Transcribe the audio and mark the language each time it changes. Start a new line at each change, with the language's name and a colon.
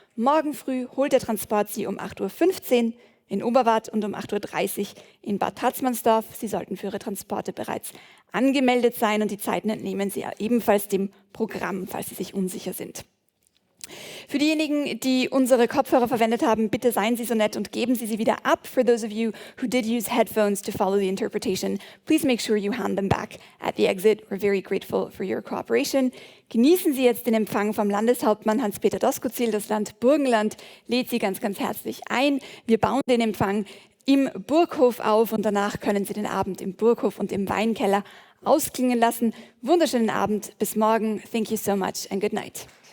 German: Morgen früh holt der Transport Sie um 8.15 Uhr in Oberwart und um 8.30 Uhr in Bad Tatzmannsdorf. Sie sollten für Ihre Transporte bereits angemeldet sein und die Zeiten entnehmen Sie ebenfalls dem Programm, falls Sie sich unsicher sind. Für diejenigen, die unsere Kopfhörer verwendet haben, bitte seien Sie so nett und geben Sie sie wieder ab.
English: For those of you who did use headphones to follow the interpretation, please make sure you hand them back at the exit. We're very grateful for your cooperation.
German: Genießen Sie jetzt den Empfang vom Landeshauptmann Hans-Peter Doskozil. Das Land Burgenland lädt Sie ganz, ganz herzlich ein. Wir bauen den Empfang im Burghof auf und danach können Sie den Abend im Burghof und im Weinkeller ausklingen lassen. Wunderschönen Abend, bis morgen.
English: Thank you so much and good night.